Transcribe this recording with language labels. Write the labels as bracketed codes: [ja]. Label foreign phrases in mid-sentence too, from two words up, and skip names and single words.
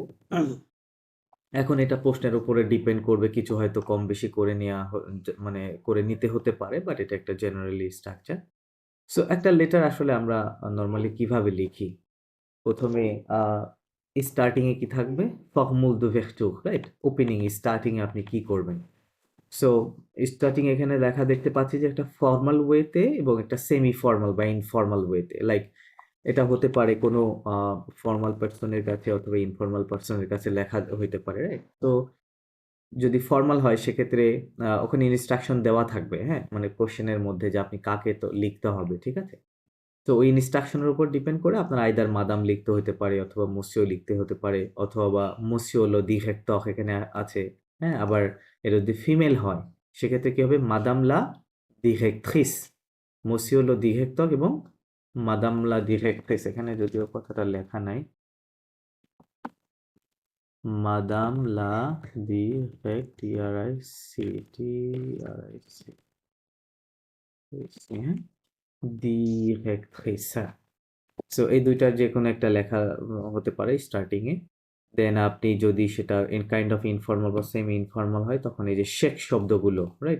[bn] এখন এটা প্রশ্নের উপরে ডিপেন্ড করবে। কিছু হয়তো কম বেশি করে নেয়া মানে করে নিতে হতে পারে। বাট এটা একটা [en] generally structure. [bn] সো একটা লেটার আসলে আমরা নরমালি কিভাবে লিখি? ১ম এ স্টার্টিং এ কি থাকবে? [fr] Formules d'ouverture, [bn] রাইট? ওপেনিং স্টার্টিং এ আপনি কি করবেন? সো স্টার্টিং এখানে লেখা দেখতে পাচ্ছি যে একটা ফরমাল ওয়েতে এবং একটা [en] semi formal [bn] বা ইনফরমাল ওয়েতে। লাইক এটা হতে পারে কোনো [en] a formal person [bn] এর কাছে অথবা [en] informal person [bn] এর কাছে লেখা হইতে পারে, রাইট? তো যদি ফরমাল হয় সেক্ষেত্রে ওখানে ইনস্ট্রাকশন দেওয়া থাকবে, হ্যাঁ? মানে কোয়েশ্চেন এর মধ্যে যে আপনি কাকে তো লিখতে হবে, ঠিক আছে? তো ওই ইনস্ট্রাকশনের উপর ডিপেন্ড করে আপনার আইদার মাদাম লিখতে হতে পারে অথবা monsieur লিখতে হতে পারে অথবা বা [fr] monsieur le directeur [bn] এখানে আছে। হ্যাঁ? আবার এটা যদি ফিমেল হয় সেক্ষেত্রে কি হবে? [fr] madame la directrice, monsieur le directeur এবং madame la directrice [bn] এখানে যদিও কথাটা লেখা নাই। [fr] madame la হ্যাঁ? [bn] directrice সো এই ২ টার যেকোনো একটা লেখা হতে পারে স্টার্টিং এ। দেন আপনি যদি সেটা [en] kind of informal [bn] বা [en] semi informal [bn] হয় তখন এই যে শেখ শব্দগুলো, রাইট?